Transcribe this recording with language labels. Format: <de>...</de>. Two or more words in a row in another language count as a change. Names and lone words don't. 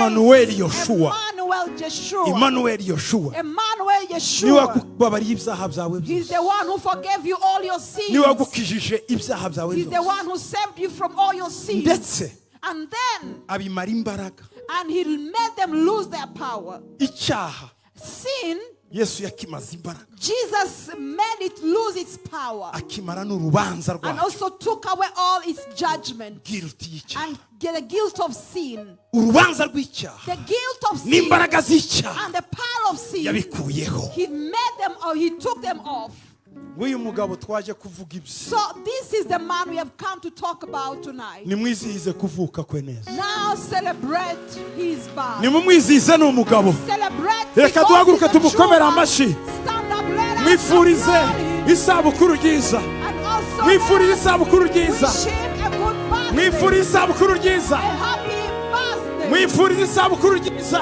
<en>Emmanuel Yeshua. He's the one who forgave you all your sins. He's the one who saved you from all your sins. And then, and he made them lose their power. Sin</en> <rw>Yesu yakimaze imbaraga.</rw> <en>Jesus made it lose its power.</en> <rw>Akimara n'urubanza rwacu.</rw> <en>And also took away all its judgment. And get the guilt of sin.</en> <rw>Urubanza rw'icyaha.</rw> <en>The guilt of sin.</en> <rw>N'imbaraga z'icyaha.</rw> <en>And the power of sin.</en> <rw>Yabikuyeho.</rw> <en>He made them, or he took them off.</en> <rw>Uyu mugabo twaje kuvuga ibyo.</rw> <en>So this is the man we have come to talk about tonight.</en> <rw>Nimwizihize kuvuka kwe neza.</rw> <en>Now celebrate his birth.</en> <rw>Nimumwizihize n'umugabo.</rw> <en>Celebrate.</en> <rw>Reka duhaguruke tumukomere amashyi. Mwifurize isabukuru ryiza. Mwifurize isabukuru ryiza. Mwifurize isabukuru ryiza. Mwifurize isabukuru ryiza.</rw>